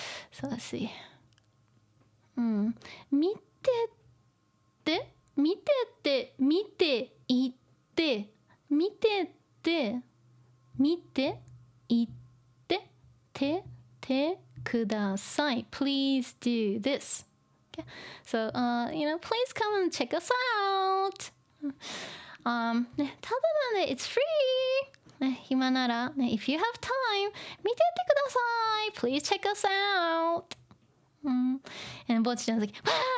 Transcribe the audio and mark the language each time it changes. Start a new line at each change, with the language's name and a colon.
Japanese: そうだし、見てって見てって見ていって見てって見ていっててください。
English: Please do this. Okay? So, please come and check us out.
Japanese: ね、ただなんで
English: it's free.
Japanese: ね、暇なら、ね、
English: if you have time,
Japanese: 見てってください。
English: Please check us out. And Bocchiちゃん like, what?